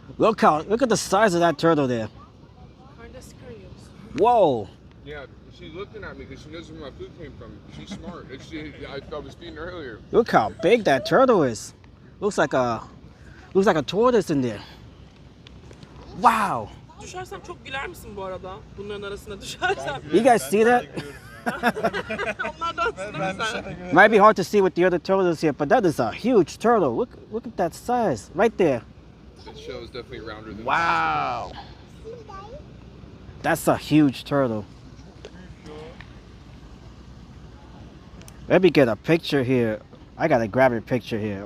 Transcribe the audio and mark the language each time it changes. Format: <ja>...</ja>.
<en>Look at the size of that turtle there. Whoa. Yeah, she's looking at me because she knows where my food came from. She's smart. I was feeding her earlier. Look how big that turtle is. Looks like a tortoise in there. Wow.</en> <tr>Düşersem çok güler misin bu arada? Bunların arasında düşersem.</tr> <en>You guys see that?</en> <tr>Onlardansın değil mi sen?</tr> <en>Might be hard to see with the other turtles here, but that is a huge turtle. Look at that size right there. This shell is definitely rounder than Wow. That's a huge turtle. Let me get a picture here. I gotta grab a picture here.</en>